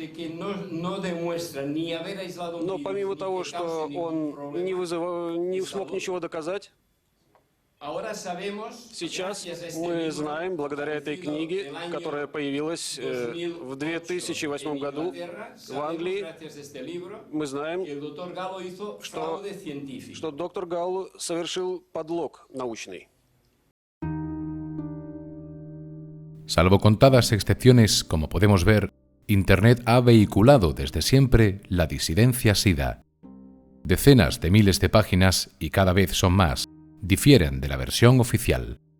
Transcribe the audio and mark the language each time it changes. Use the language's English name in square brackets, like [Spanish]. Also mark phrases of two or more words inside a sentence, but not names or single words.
[Russian] Но помимо того, что он не смог ничего доказать, сейчас мы знаем, благодаря этой книге, которая появилась в 2008 году в Англии, мы знаем, что доктор Галлу совершил подлог научный. [Spanish] Salvo contadas excepciones, como podemos ver, Internet ha vehiculado desde siempre la disidencia SIDA. Decenas de miles de páginas, y cada vez son más, difieren de la versión oficial.